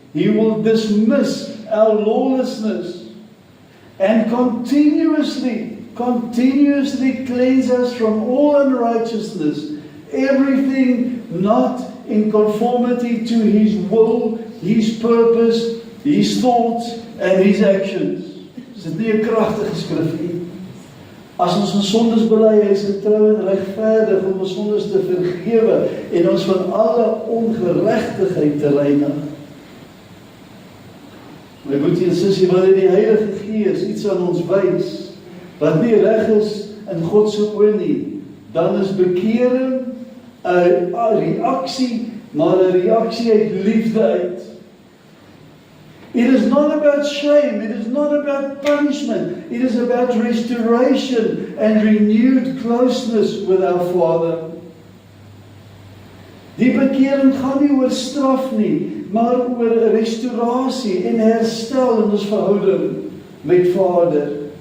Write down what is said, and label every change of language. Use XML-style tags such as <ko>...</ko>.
<en>He will dismiss our lawlessness and continuously cleanse us from all unrighteousness, everything not in conformity to His will, His purpose, His thoughts and His actions.</en> <af>Is dit nie 'n kragtige skrif nie? As ons ons sondes bely, hy is getrou en regverdig om ons sondes te vergewe en ons van alle ongeregtigheid te reinig. My broer en sussie, wanneer die Heilige Gees iets aan ons wys wat nie reg is in God se oë nie, dan is bekering 'n reaksie, maar 'n reaksie uit liefde uit.</af> <en>It is not about shame, it is not about punishment, it is about restoration and renewed closeness with our Father.</en> <af>Die bekering gaan nie oor straf nie, maar oor restaurasie en herstel in ons verhouding met Vader.</af>